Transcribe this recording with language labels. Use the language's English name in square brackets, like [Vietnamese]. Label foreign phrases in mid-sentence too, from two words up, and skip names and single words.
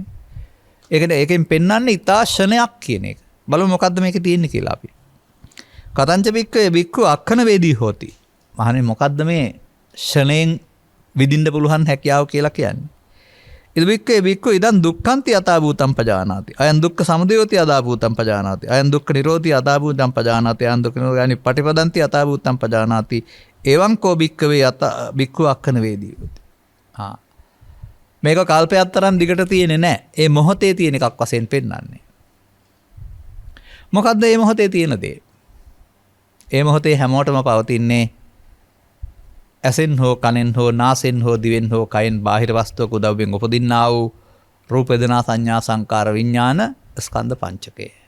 [Sinhala] ඒකෙන් පෙන්වන්නේ ඉතාශනයක් කියන එක. බලමු මොකද්ද මේකේ තියෙන්නේ කියලා අපි. [Pali] කතංච බික්කවේ බික්කු අක්ඛන වේදී හෝති. [Sinhala] මහණෙනි මොකද්ද මේ ෂණයෙන් විදින්න පුළුවන් හැකියාව කියලා කියන්නේ? [Pali] ඉද බික්කවේ බික්කු ඉදන් දුක්ඛන්ති යථා භූතං පජානාති. අයං දුක්ඛ සමුදයෝති යථා භූතං පජානාති. අයං දුක්ඛ නිරෝධි යථා භූතං පජානාති. අයං දුක්ඛ නිරෝධි පටිපදන්ති යථා භූතං පජානාති. එවං කෝ බික්කවේ යථා බික්කු අක්ඛන වේදී හෝති. [Sinhala] මේක කල්පයක් තරම් දිගට තියෙන්නේ නැහැ. ඒ මොහොතේ තියෙන එකක් වශයෙන් පෙන්වන්නේ. මොකද්ද මේ මොහොතේ තියෙන දේ? ඒ මොහොතේ හැමෝටම පවතින්නේ ඇසෙන් හෝ කනෙන් හෝ නාසෙන් හෝ දිවෙන් හෝ කයෙන් බාහිර වස්තුවක උදව්වෙන් උපදින්නා වූ රූප වේදනා සංඥා සංකාර විඥාන ස්කන්ධ පංචකය.